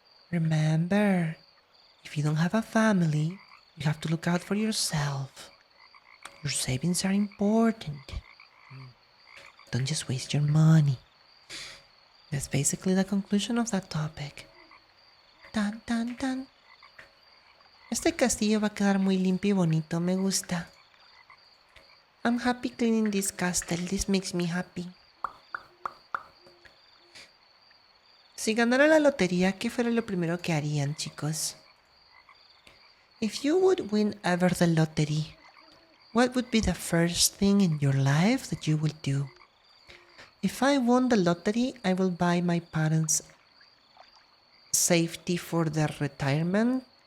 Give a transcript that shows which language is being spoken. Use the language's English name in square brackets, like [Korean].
[English] Remember, if you don't have a family, you have to look out for yourself. Your savings are important. Don't just waste your money. That's basically the conclusion of that topic. Tan, tan, tan. [Spanish] Este castillo va a quedar muy limpio y bonito, me gusta. [English] I'm happy cleaning this castle, this makes me happy. [Spanish] Si ganara la lotería, ¿qué fuera lo primero que harían, chicos? [English] If you would win ever the lottery, what would be the first thing in your life that you will do? If I won the lottery, I will buy my parents safety for their retirement.